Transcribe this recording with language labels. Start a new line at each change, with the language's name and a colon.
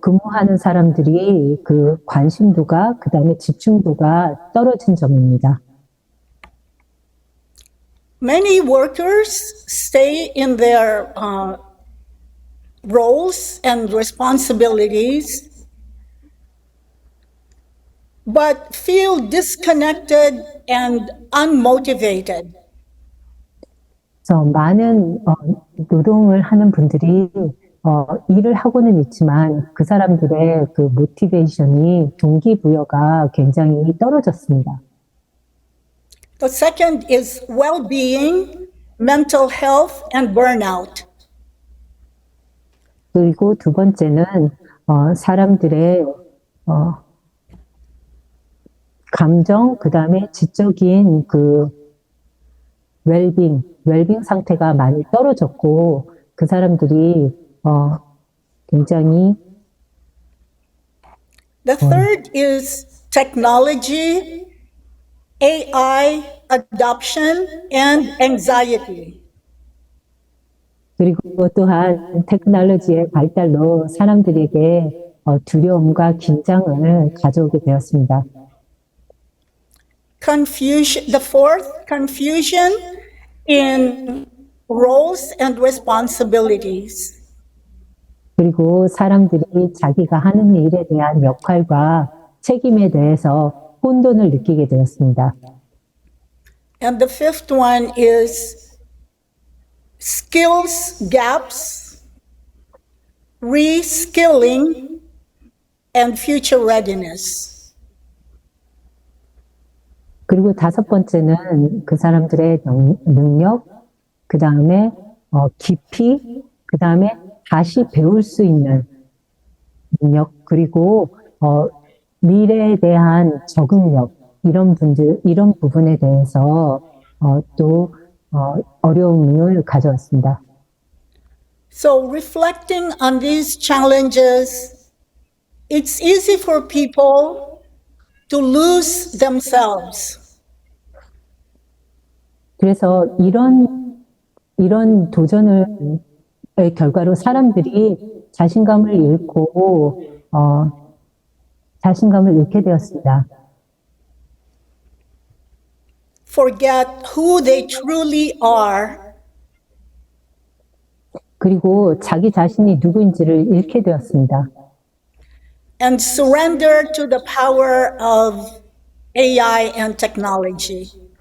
Korean: 근무하는 사람들이 그 관심도가, 그 다음에 집중도가 떨어진 점입니다.
English: Many workers stay in their roles and responsibilities, but feel disconnected and unmotivated.
Korean: 그래서 많은 노동을 하는 분들이 일을 하고는 있지만 그 사람들의 그 모티베이션이 동기부여가 굉장히 떨어졌습니다.
English: The second is well-being, mental health, and burnout.
Korean: 그리고 두 번째는 사람들의 감정, 그 다음에 지적인 그 웰빙 상태가 많이 떨어졌고 그 사람들이 굉장히
English: The third is technology, AI adoption, and anxiety.
Korean: 그리고 또한 테크놀로지의 발달로 사람들에게 두려움과 긴장을 가져오게 되었습니다.
English: The fourth, confusion in roles and responsibilities.
Korean: 그리고 사람들이 자기가 하는 일에 대한 역할과 책임에 대해서 혼돈을 느끼게 되었습니다.
English: And the fifth one is skills gaps, reskilling, and future readiness.
Korean: 그리고 다섯 번째는 그 사람들의 능력, 그 다음에 깊이, 그 다음에 다시 배울 수 있는 능력, 그리고 미래에 대한 적응력, 이런 부분에 대해서 또 어려움을 가져왔습니다.
English: So reflecting on these challenges, it's easy for people to lose themselves.
Korean: 그래서 이런 도전의 결과로 사람들이 자신감을 잃고 자신감을 잃게 되었습니다.
English: Forget who they truly are.
Korean: 그리고 자기 자신이 누구인지를 잃게 되었습니다.
English: And surrender to the power of AI and technology.